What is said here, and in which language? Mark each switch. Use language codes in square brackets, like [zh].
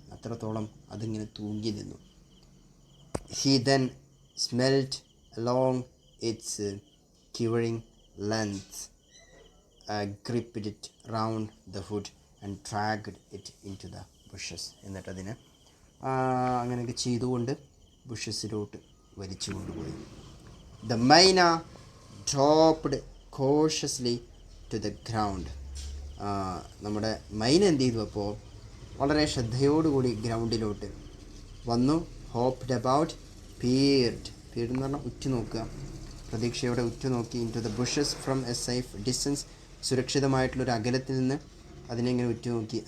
[ml] അത്രത്തോളം അതിങ്ങനെ തൂങ്ങി നിന്നു. [en] He then smelt along its curing length. gripped it round the hood and dragged it into the bushes. [ml] എന്നിട്ടതിനെ അങ്ങനെയൊക്കെ ചെയ്തുകൊണ്ട് ബുഷസിലോട്ട് വലിച്ചു കൊണ്ടുപോയി. [en] The myna dropped cautiously to the ground. [ml] നമ്മുടെ മൈന എന്ത് ചെയ്തു അപ്പോൾ വളരെ ശ്രദ്ധയോടുകൂടി ഗ്രൗണ്ടിലോട്ട് വന്നു. [en] hopped about, peered [ml] എന്ന് പറഞ്ഞാൽ ഉറ്റുനോക്കുക, പ്രതീക്ഷയോടെ ഉറ്റുനോക്കി. [en] into the bushes from a safe distance, [ml] സുരക്ഷിതമായിട്ടുള്ളൊരു അകലത്തിൽ നിന്ന് അതിനെ ഇങ്ങനെ ഉറ്റുനോക്കി.